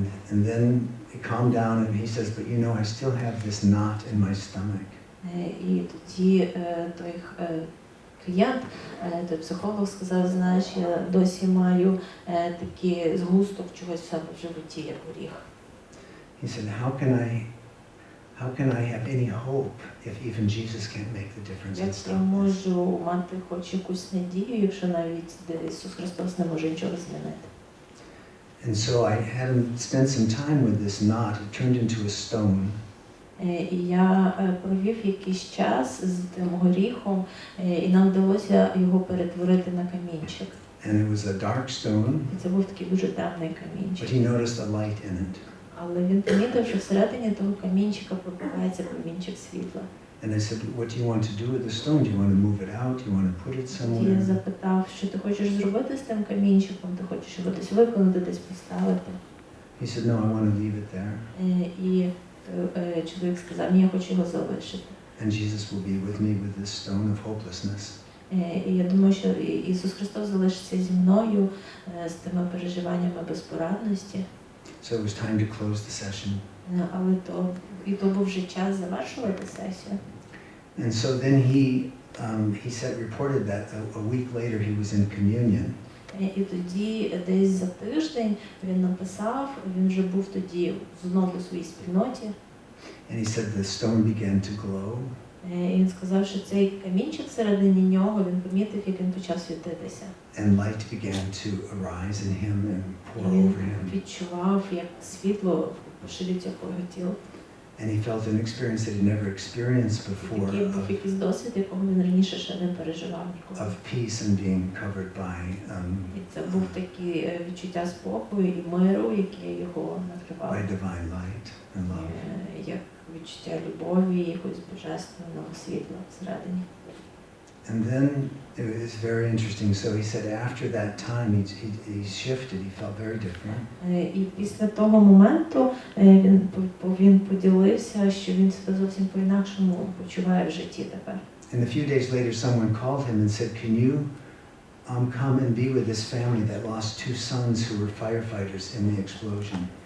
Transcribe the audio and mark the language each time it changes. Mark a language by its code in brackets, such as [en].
[en] And then he calmed down and he says, but you know, I still have this knot in my stomach. [uk] І тоді той клієнт, той психолог сказав, знаєш, я досі маю такий згусток чогось в себе в животі, як горіх. [en] He said, how can I have any hope if even Jesus can't make the difference and [uk] Як я [en] stop this? [uk] можу мати хоч якусь надію, якщо навіть Ісус Христос не може нічого змінити? [en] And so I had him spend some time with this knot. It turned into a stone. [uk] І я провів якийсь час з тим горіхом, і нам вдалося його перетворити на камінчик. [en] And it was a dark stone. [uk] І це був такий дуже темний [en] But [uk] камінчик. [en] he noticed a light in it. [uk] Але він помітив, що всередині того камінчика пробивається промінчик світла. [en] And I said, what do you want to do with the stone? Do you want to move it out? Do you want to put it [uk] І я [en] somewhere? [uk] запитав, що ти хочеш зробити з тим камінчиком, ти хочеш його десь виконати, десь поставити. [en] He said, no, I want to leave it there. [uk] І чоловік сказав, ні, я хочу його залишити. [en] and Jesus will be with me with this stone of hopelessness. [uk] І я думаю, що Ісус Христос залишиться зі мною з тими переживаннями безпорадності. [en] So it was time to close the session. [uk] Але то був вже час завершувати сесію. [en] And so then he reported that a week later he was in communion. [uk] І тоді десь за тиждень він написав, він вже був тоді знову у своїй спільноті. [en] And he said the stone began to glow. [uk] І він сказав, що цей камінчик всередині нього, він помітив, як він почав світитися. [en] And light began to arise in him and pour over him. [uk] Він відчував, як світло поширюється по його тілу. [en] And he felt an experience that he never experienced before [uk] Такий був якийсь досвід, якого він раніше ще не переживав ніколи. [en] of peace and being covered by [uk] І це був такі відчуття спокою і миру, яке його накривало. [en] by divine light and love. [uk] Як відчуття любові, якогось божественного світла всередині. [en] And then it was very interesting. So he said after that time he shifted. He felt very different. [uk] І після того моменту він поділився, що він себе зовсім по-інакшому почуває в житті тепер. [en] And a few days later someone called him and said, "Can you come and be with this family that lost 2 sons who were firefighters in the explosion?"